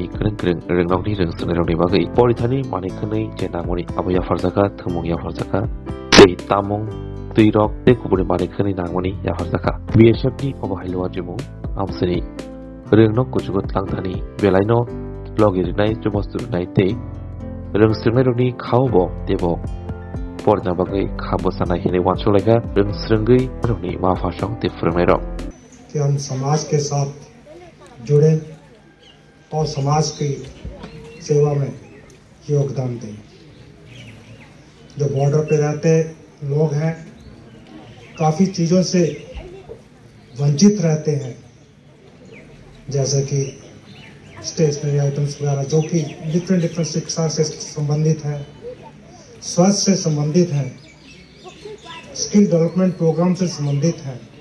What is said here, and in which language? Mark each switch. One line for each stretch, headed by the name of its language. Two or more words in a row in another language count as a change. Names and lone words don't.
Kok Borok: kering rengnok ni reng senirong ni bagai Polithani manikanai jenangoni abaya farzaka thumung ya farzaka tei tamong tuirok tei kuburi manikanai nangoni ya farzaka BSF ni obahailwa jimu amsani rengnok kujugot langthani belaino logirinai jumosturunai tei rengsringnai khawbo tebo porna bagai khabo sanai hine wancholaga rengsringai roni mafasang te frungnai rok
Hindi: कि हम समाज के साथ जुड़े और समाज की सेवा में योगदान दें। जो बॉर्डर पे रहते लोग हैं काफ़ी चीज़ों से वंचित रहते हैं, जैसे कि
English: stationery items
Hindi: वगैरह जो कि डिफरेंट शिक्षा से संबंधित हैं, स्वास्थ्य से संबंधित हैं,
English: skill development program
Hindi: से संबंधित हैं